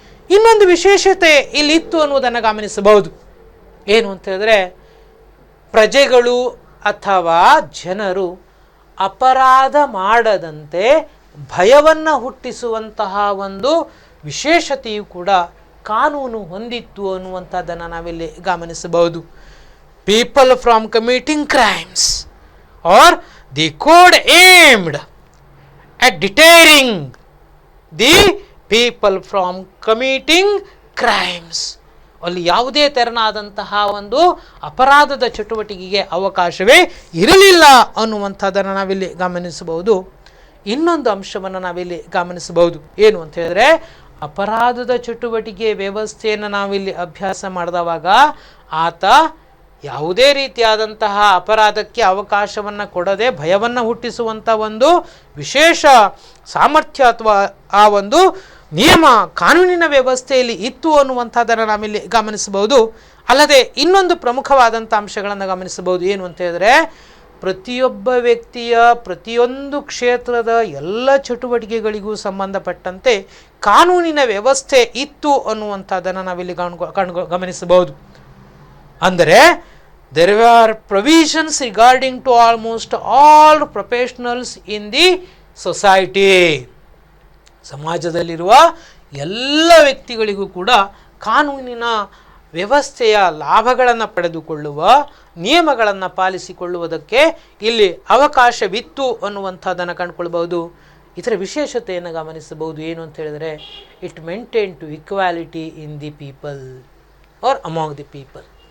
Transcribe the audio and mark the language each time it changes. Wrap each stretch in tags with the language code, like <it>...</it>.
<kn>ಇನ್ನೊಂದು ವಿಶೇಷತೆ ಇಲ್ಲಿ ಇತ್ತು ಅನ್ನುವುದನ್ನು ಗಮನಿಸಬಹುದು. ಏನು ಅಂತ ಹೇಳಿದ್ರೆ, ಪ್ರಜೆಗಳು ಅಥವಾ ಜನರು ಅಪರಾಧ ಮಾಡದಂತೆ ಭಯವನ್ನು ಹುಟ್ಟಿಸುವಂತಹ ಒಂದು ವಿಶೇಷತೆಯು ಕೂಡ ಕಾನೂನು ಹೊಂದಿತ್ತು ಅನ್ನುವಂಥದ್ದನ್ನು ನಾವಿಲ್ಲಿ ಗಮನಿಸಬಹುದು.</kn> <en>People from committing crimes, or the code aimed at deterring the people from committing crimes.</en> <kn>ಅಲ್ಲಿ ಯಾವುದೇ ತೆರನಾದಂತಹ ಒಂದು ಅಪರಾಧದ ಚಟುವಟಿಕೆಗೆ ಅವಕಾಶವೇ ಇರಲಿಲ್ಲ ಅನ್ನುವಂಥದ್ದನ್ನು ನಾವಿಲ್ಲಿ ಗಮನಿಸಬಹುದು. ಇನ್ನೊಂದು ಅಂಶವನ್ನು ನಾವಿಲ್ಲಿ ಗಮನಿಸಬಹುದು. ಏನು ಅಂತ ಹೇಳಿದ್ರೆ, ಅಪರಾಧದ ಚಟುವಟಿಕೆ ವ್ಯವಸ್ಥೆಯನ್ನು ನಾವಿಲ್ಲಿ ಅಭ್ಯಾಸ ಮಾಡಿದವಾಗ ಆತ ಯಾವುದೇ ರೀತಿಯಾದಂತಹ ಅಪರಾಧಕ್ಕೆ ಅವಕಾಶವನ್ನು ಕೊಡದೆ ಭಯವನ್ನು ಹುಟ್ಟಿಸುವಂಥ ಒಂದು ವಿಶೇಷ ಸಾಮರ್ಥ್ಯ ಅಥವಾ ಆ ಒಂದು ನಿಯಮ ಕಾನೂನಿನ ವ್ಯವಸ್ಥೆಯಲ್ಲಿ ಇತ್ತು ಅನ್ನುವಂಥದ್ದನ್ನು ನಾವಿಲ್ಲಿ ಗಮನಿಸಬಹುದು. ಅಲ್ಲದೆ ಇನ್ನೊಂದು ಪ್ರಮುಖವಾದಂಥ ಅಂಶಗಳನ್ನು ಗಮನಿಸಬಹುದು. ಏನು ಅಂತ ಹೇಳಿದ್ರೆ, ಪ್ರತಿಯೊಬ್ಬ ವ್ಯಕ್ತಿಯ ಪ್ರತಿಯೊಂದು ಕ್ಷೇತ್ರದ ಎಲ್ಲ ಚಟುವಟಿಕೆಗಳಿಗೂ ಸಂಬಂಧಪಟ್ಟಂತೆ ಕಾನೂನಿನ ವ್ಯವಸ್ಥೆ ಇತ್ತು ಅನ್ನುವಂಥದ್ದನ್ನು ನಾವಿಲ್ಲಿ ಗಮನಿಸಬಹುದು. ಅಂದರೆ</kn> <en>there were provisions regarding to almost all professionals in the society.</en> <kn>ಸಮಾಜದಲ್ಲಿರುವ ಎಲ್ಲ ವ್ಯಕ್ತಿಗಳಿಗೂ ಕೂಡ ಕಾನೂನಿನ ವ್ಯವಸ್ಥೆಯ ಲಾಭಗಳನ್ನು ಪಡೆದುಕೊಳ್ಳುವ, ನಿಯಮಗಳನ್ನು ಪಾಲಿಸಿಕೊಳ್ಳುವುದಕ್ಕೆ ಇಲ್ಲಿ ಅವಕಾಶವಿತ್ತು ಅನ್ನುವಂಥದ್ದನ್ನು ಕಂಡುಕೊಳ್ಬಹುದು. ಇದರ ವಿಶೇಷತೆಯನ್ನು ಗಮನಿಸಬಹುದು. ಏನು ಅಂತ ಹೇಳಿದರೆ,</kn> <en>It maintain to equality in the people or among the people.</en>